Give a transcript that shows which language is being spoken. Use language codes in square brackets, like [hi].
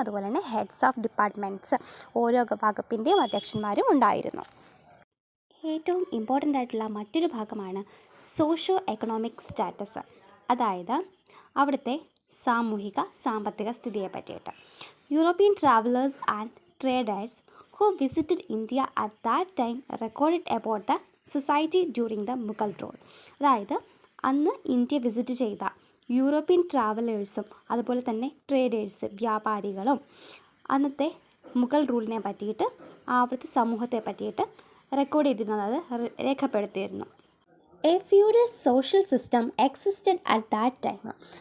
[ml] അതുപോലെ തന്നെ [en] heads of departments, [ml] ഓരോ വകുപ്പിൻ്റെയും അധ്യക്ഷന്മാരും ഉണ്ടായിരുന്നു. ഏറ്റവും ഇമ്പോർട്ടൻ്റ് ആയിട്ടുള്ള മറ്റൊരു ഭാഗമാണ് സോഷ്യോ എക്കണോമിക് സ്റ്റാറ്റസ്, അതായത് അവിടുത്തെ സാമൂഹിക സാമ്പത്തിക സ്ഥിതിയെ പറ്റിയിട്ട്. [en] European travellers and traders who visited India at that time recorded about the society during the Mughal rule. [ml] അതായത് അന്ന് ഇന്ത്യ വിസിറ്റ് ചെയ്ത യൂറോപ്യൻ ട്രാവലേഴ്സും അതുപോലെ തന്നെ ട്രേഡേഴ്സ്, വ്യാപാരികളും അന്നത്തെ മുഗൾ റൂളിനെ പറ്റിയിട്ട്, അവിടുത്തെ സമൂഹത്തെ പറ്റിയിട്ട് റെക്കോർഡ് ചെയ്തിരുന്നു, അതായത് രേഖപ്പെടുത്തിയിരുന്നു. [en] A feudal social system existed at that time.